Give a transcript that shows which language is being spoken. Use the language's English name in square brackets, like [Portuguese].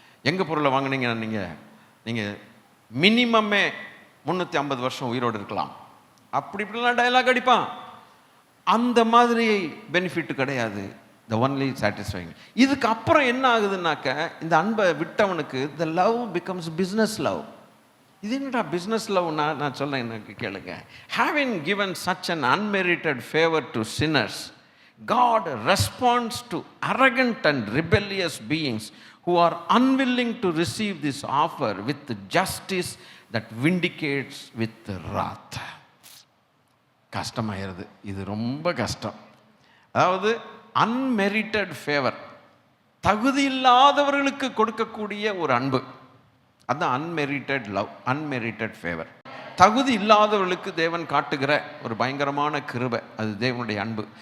[Tamil] எங்கள் பொருளை வாங்கினீங்கன்னா நீங்கள் மினிமமே 350 வருஷம் உயிரோடு இருக்கலாம். இப்படிலாம் டயலாக் அடிப்பான். அந்த மாதிரி பெனிஃபிட் கிடையாது. [English] The only satisfying. [Tamil] இதுக்கு அப்புறம் என்ன ஆகுதுன்னாக்க, இந்த அன்பை விட்டவனுக்கு [English] The love becomes business love. [Tamil] இது என்னடா பிஸ்னஸ் லவ்னா? நான் சொல்ல எனக்கு கேளுங்க. [English] Having given such an unmerited favour to sinners, God responds to arrogant and rebellious beings who are unwilling to receive this offer with justice that vindicates with wrath. [Tamil] கஷ்டமாயிருது. இது ரொம்ப கஷ்டம். அதாவது அன்மெரிட்டட் ஃபேவர், தகுதி இல்லாதவர்களுக்கு கொடுக்கக்கூடிய ஒரு அன்பு, அதுதான் அன்மெரிட்டட் லவ், அன்மெரிட்டட் ஃபேவர். தகுதி இல்லாதவர்களுக்கு தேவன் காட்டுகிற ஒரு பயங்கரமான கிருபை, அது தேவனுடைய அன்பு.